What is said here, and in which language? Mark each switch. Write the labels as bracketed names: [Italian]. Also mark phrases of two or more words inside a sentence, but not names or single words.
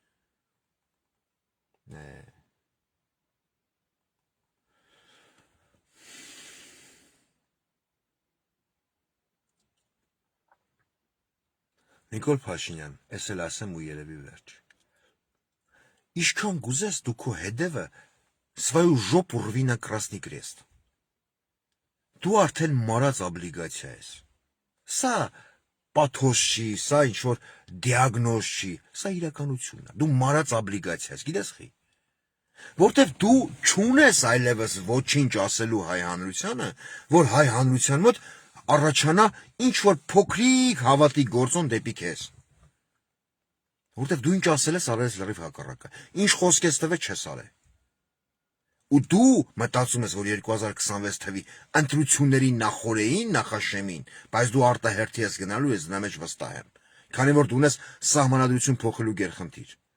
[Armenian] Նիկոլ Փաշինյան, ես էլ ասեմ ու երևի վերջ։ Իշքան գուզես դու քո հետևը [Russian] свою жопу рви на Красный Крест։ [Armenian] Դու արդեն մարած օբլիգացիա ես։ Սա պաթոս չի, սա ինչ-որ դիագնոզ չի, սա իրականությունն է։ Դու մարած օբլիգացիա ես, գիտես խի։ Որտեվ դու չունես այլևս ոչինչ ասելու հայ հանրությանը, որ հայ հանրության մոտ առաջանա ինչ-որ փոքրիկ հավատի գործոն դեպի քեզ։ Որտեվ դու ինչ ասել ես, արել ես լրիվ հակառակը։ Ինչ խոսք ես տվել, չես արել։ Ու դու մտածում ես, որ 2026 թվի ընտրությունների նախորեին, նախաշեմին, բայց դու արտահերթի ես գնալու, ես դրա մեջ վստահ եմ։ Քանի որ դու ունես սահմանադրություն փոխելու գերխնդիր։